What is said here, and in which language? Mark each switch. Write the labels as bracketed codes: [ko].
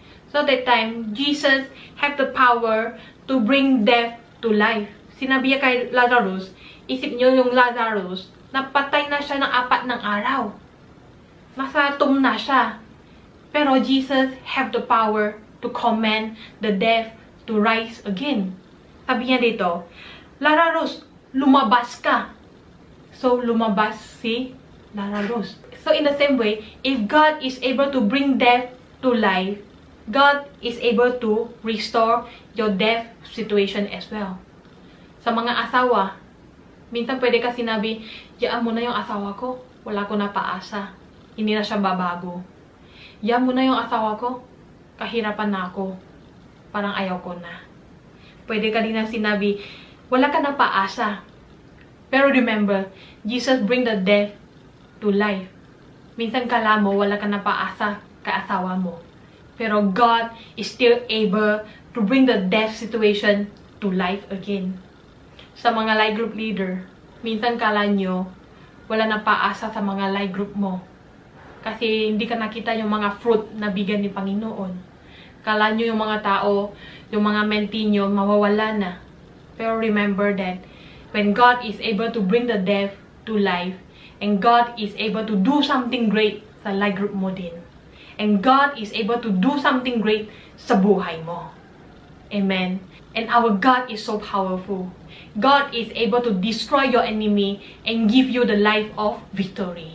[en] So that time, Jesus have the power to bring death to life. [tl] Sinabi niya kay Lazarus, isip niyo yung Lazarus, napatay na siya ng 4 ng araw. Nasa tomb na siya. [en] Pero Jesus have the power to command the death to rise again. [tl] Sabi niya dito, Lazarus, lumabas ka. [en] So, [tl] lumabas si Lazarus. [en] So, in the same way, if God is able to bring death to life, God is able to restore your death situation as well. [tl] Sa mga asawa, minsan pwede ka sinabi, yaan mo na yung asawa ko, wala ko na paasa. Hindi na siya babago. Yaan mo na yung asawa ko, kahirapan na ako. Parang ayaw ko na. Pwede ka din na sinabi, wala ka na paasa. [en] Pero remember, Jesus bring the death to life. [tl] Minsan kala mo, wala ka na paasa ka asawa mo. [en] Pero God is still able to bring the death situation to life again. [tl] Sa mga life group leader, minsan kala nyo, wala na paasa sa mga life group mo. Kasi hindi ka nakita yung mga fruit na bigyan ni Panginoon. Kala nyo yung mga tao, yung mga mentee nyo, mawawala na. [en] Pero remember that when God is able to bring the death to life, and God is able to do something great [tl] sa life group mo din. [en] And God is able to do something great [tl] sa buhay mo. [en] Amen. And our God is so powerful. God is able to destroy your enemy and give you the life of victory.